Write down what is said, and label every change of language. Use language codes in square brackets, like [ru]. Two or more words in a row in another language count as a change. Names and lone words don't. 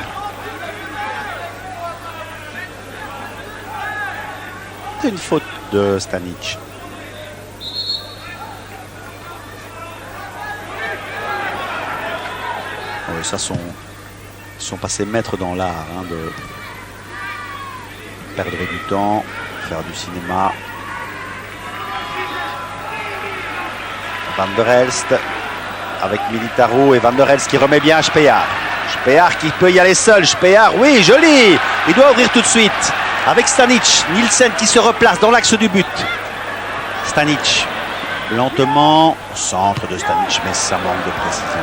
[fr] C'est une faute de Stanic. Oui, ça sont passés maîtres dans l'art hein, de perdre du temps, faire du cinéma. Van der Elst avec Militaro et Van der Elst qui remet bien à Speer. Speer qui peut y aller seul. Speer, oui, joli. Il doit ouvrir tout de suite. Avec Stanic, Nielsen qui se replace dans l'axe du but. Stanic, lentement, au centre de Stanic, mais ça manque de précision.